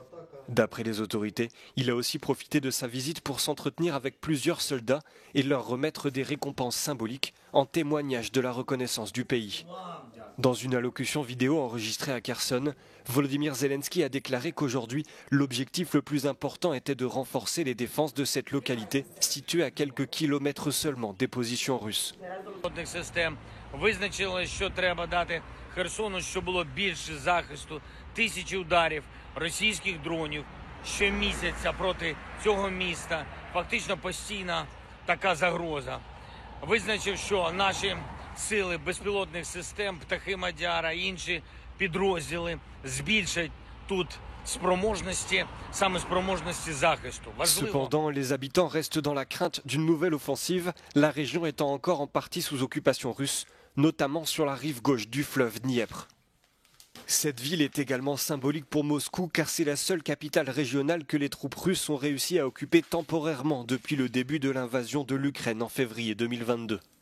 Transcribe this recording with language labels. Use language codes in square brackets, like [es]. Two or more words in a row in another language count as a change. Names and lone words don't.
[fr] D'après les autorités, il a aussi profité de sa visite pour s'entretenir avec plusieurs soldats et leur remettre des récompenses symboliques en témoignage de la reconnaissance du pays. Dans une allocution vidéo enregistrée à Kherson, Volodymyr Zelensky a déclaré qu'aujourd'hui, l'objectif le plus important était de renforcer les défenses de cette localité, située à quelques kilomètres seulement des positions russes. [uk] Російських дронів щомісяця проти цього міста. Фактично постійна така загроза. Визначив, що наші сили безпілотних систем, птахи Мадяра і інші підрозділи збільшать тут спроможності, саме спроможності захисту. [fr] Cependant, les habitants restent dans la crainte d'une nouvelle offensive, la région étant encore en partie sous occupation russe, notamment sur la rive gauche du fleuve Dniepr. Cette ville est également symbolique pour Moscou car c'est la seule capitale régionale que les troupes russes ont réussi à occuper temporairement depuis le début de l'invasion de l'Ukraine en février 2022.